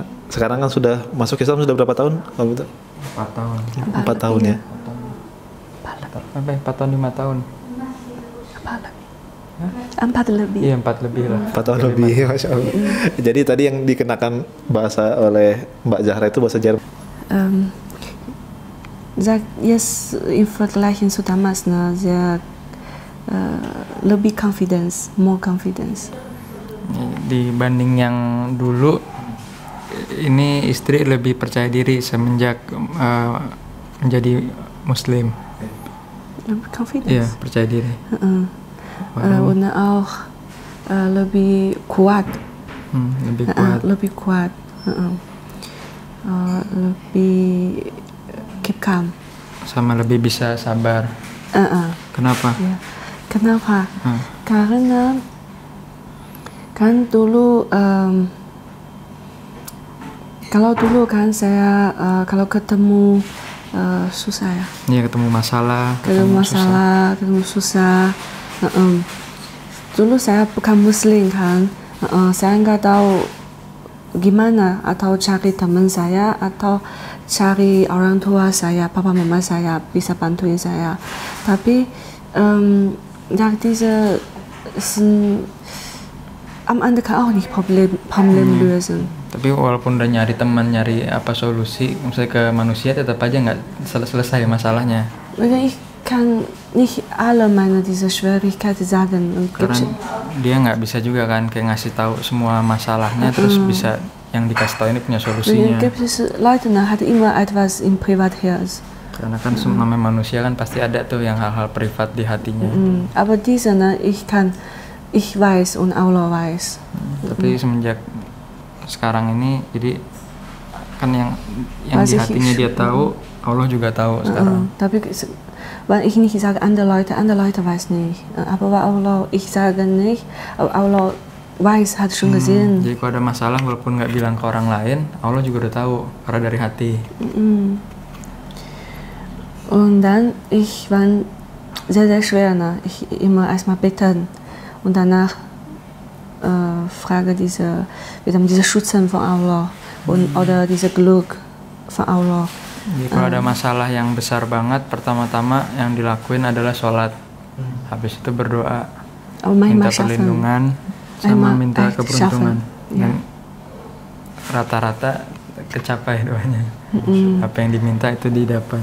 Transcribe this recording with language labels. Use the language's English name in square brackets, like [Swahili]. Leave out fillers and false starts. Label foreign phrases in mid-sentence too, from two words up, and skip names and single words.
[Indonesian] Sekarang kan sudah masuk Islam sudah berapa tahun? Kalau gitu? 4 tahun. 4 tahun ya. 4 tahun 5 tahun. 4 lebih. Iya 4 lebih lah. 4 tahun lebih, [Arabic] ما شاء الله. [Indonesian] Jadi tadi yang dikenakan bahasa oleh Mbak Zahra itu bahasa Jerman. [German] Jetzt im Vergleich zu damals sehr lebih [English] more confidence. [Indonesian] Dibanding yang dulu, ini istri lebih percaya diri semenjak menjadi Muslim. Lebih confidence. Iya percaya diri. [German] Und auch [Indonesian] lebih kuat. Lebih kuat. Lebih [English] keep calm. [Indonesian] Sama lebih bisa sabar. Kenapa? Ya. Kenapa? Karena kan dulu kalau dulu kan saya kalau ketemu susah ya. Iya ketemu masalah. Ketemu susah. Dulu saya bukan Muslim kan, saya nggak tahu gimana atau cari teman saya atau cari orang tua saya, papa mama saya bisa bantuin saya. [German] Tapi diese am Ende kann auch nicht Problem lösen. [Indonesian] Tapi walaupun udah nyari teman, nyari apa solusi, misalnya ke manusia tetap aja nggak selesai masalahnya. [German] Ich kann nicht alle diese Schwierigkeiten sagen. [Indonesian] Karena dia nggak bisa juga kan kayak ngasih tahu semua masalahnya terus bisa yang dikasih tahu ini punya solusinya. [German] Gibt es Leute, hat immer etwas im Privatherz. [Indonesian] Karena kan namanya manusia kan pasti ada tuh yang hal-hal privat di hatinya. [German] Aber diese, ich weiß und Allah weiß. [Indonesian] Tapi semenjak sekarang ini jadi kan yang di hatinya dia tahu, Allah juga tahu sekarang. [German] Tapi weil ich nicht sage andere Leute weiß nicht. Aber Allah, ich sage nicht, Allah weiß, hat schon gesehen. [Indonesian] Jadi kalau ada masalah walaupun nggak bilang ke orang lain, Allah juga udah tahu karena dari hati. [German] Und dann ich war sehr schwer, ich immer erstmal beten und danach frage diese Schützen von Allah oder diese Glück von Allah. [Indonesian] Jadi kalau ada masalah yang besar banget, pertama-tama yang dilakuin adalah sholat. Habis itu berdoa, minta perlindungan, sama minta keberuntungan. Dan rata-rata kecapai doanya. Apa yang diminta itu didapat.